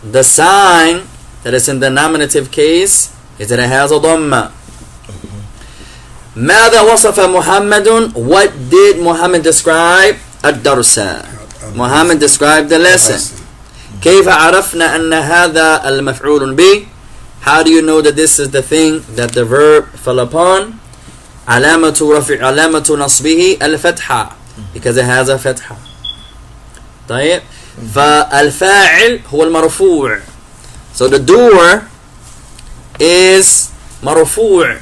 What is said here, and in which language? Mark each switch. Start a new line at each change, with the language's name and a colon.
English: The sign that is in the nominative case is that it has a ضمة.
Arabic: ماذا وصف محمد.
English: What did Muhammad describe.
Arabic: الدرس.
English: Muhammad described the lesson.
Arabic: كيف عرفنا أن هذا المفعول به.
English: How do you know that this is the thing that the verb fell upon.
Arabic: علامة نصبه الفتحة.
English: Because it has a فتحة.
Arabic: طيب. فالفاعل هو المرفوع.
English: So the doer is مرفوع.